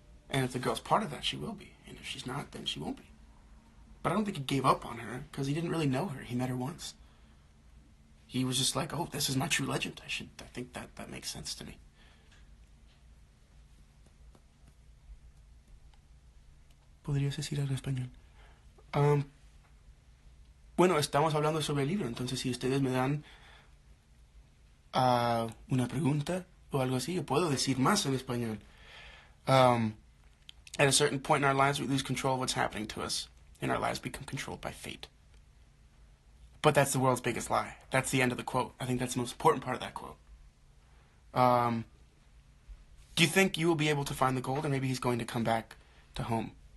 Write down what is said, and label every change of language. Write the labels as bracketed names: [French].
[English] And if the girl's part of that, she will be. And if she's not, then she won't be. But I don't think he gave up on her, because he didn't really know her. He met her once. He was just like, oh, this is my true legend. I think that makes sense to me. [Spanish] ¿Podrías decir algo en español? Bueno, estamos hablando sobre el libro, entonces si ustedes me dan una pregunta o algo así, yo puedo decir más en español. [English] At a certain point in our lives, we lose control of what's happening to us, and our lives become controlled by fate. But that's the world's biggest lie. That's the end of the quote. I think that's the most important part of that quote. Do you think you will be able to find the gold, or maybe he's going to come back to home?